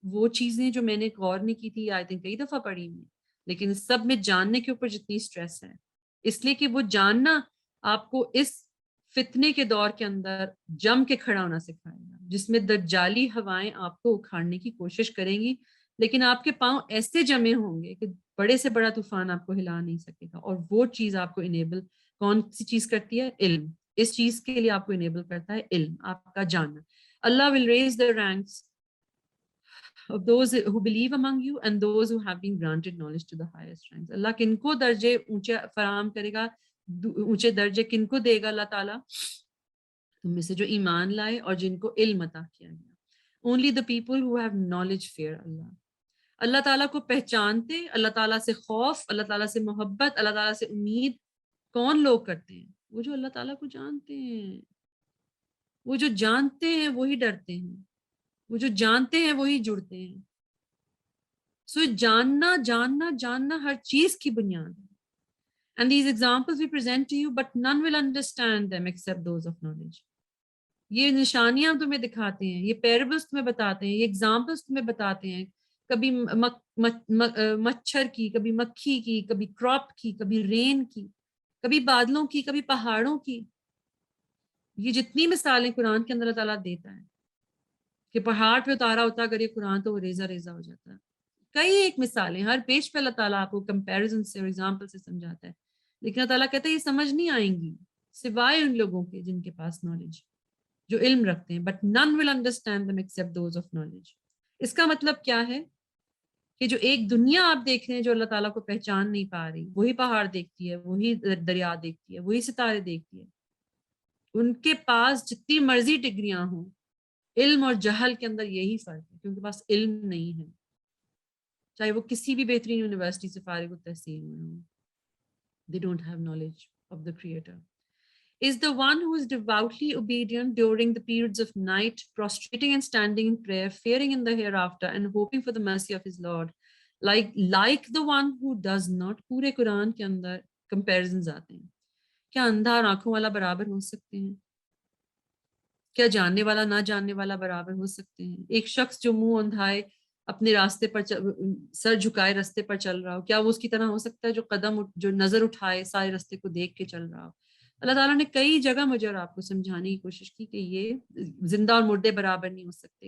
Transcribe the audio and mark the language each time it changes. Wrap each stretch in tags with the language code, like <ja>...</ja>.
<ur>وہ چیزیں جو میں نے غور نہیں کی تھی،</ur> <en>I think</en> <ur>کئی دفعہ پڑھی ہوئی، لیکن سب میں جاننے کے اوپر جتنی سٹریس ہے، اس لیے کہ وہ جاننا آپ کو اس فتنے کے دور کے اندر جم کے کھڑا ہونا سکھائے گا، جس میں دجالی ہوائیں آپ کو اکھاڑنے کی کوشش کریں گی، لیکن آپ کے پاؤں ایسے جمے ہوں گے کہ بڑے سے بڑا طوفان آپ کو ہلا نہیں سکے گا. اور وہ چیز آپ کو انیبل کون سی چیز کرتی ہے؟ علم. اس چیز کے لیے آپ کو انیبل کرتا ہے علم، آپ کا جاننا.</ur> <en>Allah will raise the ranks of those who believe among you and those who have been granted knowledge to the highest ranks.</en> <ur>اللہ کن کو درجے اونچے فراہم کرے گا؟ اونچے درجے کن کو دے گا اللہ تعالیٰ؟ تم میں سے جو ایمان لائے اور جن کو علم عطا کیا گیا.</ur> <en>Only the people who have knowledge fear Allah.</en> <ur>اللہ تعالیٰ کو پہچانتے، اللہ تعالیٰ سے خوف، اللہ تعالیٰ سے محبت، اللہ تعالیٰ سے امید کون لوگ کرتے ہیں؟ وہ جو اللہ تعالیٰ کو جانتے ہیں. وہ جو جانتے ہیں وہی ڈرتے ہیں، وہ جو جانتے ہیں وہی جڑتے ہیں. سو جاننا جاننا جاننا ہر چیز کی بنیاد ہے.</ur> <en>And these examples we present to you, but none will understand them except those of knowledge.</en> <ur>یہ نشانیاں تمہیں دکھاتے ہیں، یہ پیربلز تمہیں بتاتے ہیں، یہ ایگزامپلس تمہیں بتاتے ہیں، کبھی مچھر کی، کبھی مکھی کی، کبھی کراپ کی، کبھی رین کی، کبھی بادلوں کی، کبھی پہاڑوں کی. یہ جتنی مثالیں قرآن کے اندر اللہ تعالیٰ دیتا ہے کہ پہاڑ پہ اتارا ہوتا اگر یہ قرآن تو وہ ریزہ ریزہ ہو جاتا ہے. کئی ایک مثالیں ہر پیج پہ اللہ تعالیٰ آپ کو کمپیریزن سے اور ایگزامپل سے سمجھاتا ہے. لیکن اللہ تعالیٰ کہتا ہے یہ سمجھ نہیں آئیں گی سوائے ان لوگوں کے جن کے پاس نالج، جو علم رکھتے ہیں.</ur> <en>But none will understand them except those of knowledge.</en> <ur>اس کا مطلب کیا ہے کہ جو ایک دنیا آپ دیکھ رہے ہیں جو اللہ تعالیٰ کو پہچان نہیں پا رہی، وہی پہاڑ دیکھتی ہے، وہی دریا دیکھتی ہے، وہی ستارے دیکھتی ہے. ان کے پاس جتنی مرضی ڈگریاں ہوں، علم اور جہل کے اندر یہی فرق ہے کہ ان کے پاس علم نہیں ہے، چاہے وہ کسی بھی بہترین یونیورسٹی سے فارغ التحصیل ہوئے ہوں.</ur> <en>They don't have knowledge of the Creator. Is the one who is devoutly obedient during the periods of night, prostrating and standing in prayer, fearing in the hereafter, and hoping for the mercy of his Lord, like the one who does not.</en> <ur>پورے قرآن کے اندر comparisons آتے ہیں. کیا اندھا اور آنکھوں والا برابر ہو سکتے ہیں؟ کیا جاننے والا نہ جاننے والا برابر ہو سکتے ہیں؟ ایک شخص جو منہ اندھائے اپنے راستے پر سر جھکائے راستے پر چل رہا ہو، کیا وہ اس کی طرح ہو سکتا ہے جو نظر اٹھائے سارے راستے کو دیکھ کے چل رہا ہو؟ اللہ تعالیٰ نے کئی جگہ مجھے اور آپ کو سمجھانے کی کوشش کی کہ یہ زندہ اور مردے برابر نہیں ہو سکتے.</ur>